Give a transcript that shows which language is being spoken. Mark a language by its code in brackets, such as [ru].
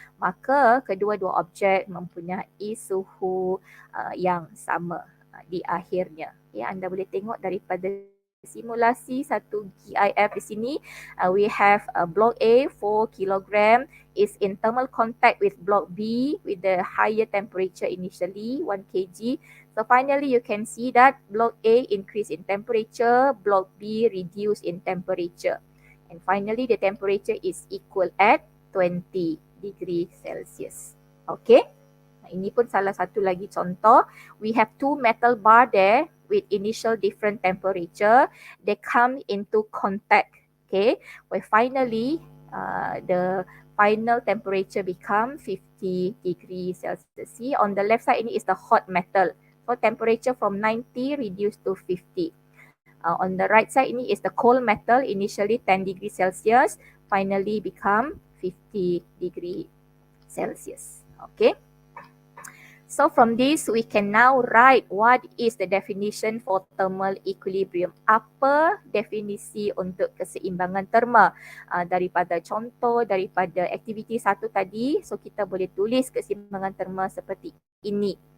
[ms] Maka kedua-dua objek mempunyai suhu yang sama di akhirnya. Okay, anda boleh tengok daripada simulasi satu GIF di sini. [en] We have block A 4 kg is in thermal contact with block B with the higher temperature initially 1 kg. So finally you can see that block A increase in temperature, block B reduce in temperature. And finally the temperature is equal at 20 degree Celsius. Okay. [ms] Ini pun salah satu lagi contoh. [en] We have two metal bar there with initial different temperature. They come into contact. Okay. Where finally the final temperature become 50 degrees Celsius. See, on the left side ini is the hot metal. So temperature from 90 reduced to 50. On the right side ini is the cold metal, initially 10 degrees Celsius, finally become 50 degree Celsius. Okay. So from this, we can now write what is the definition for thermal equilibrium. [ms] Apa definisi untuk keseimbangan terma? Daripada contoh, daripada aktiviti satu tadi, so kita boleh tulis keseimbangan terma seperti ini.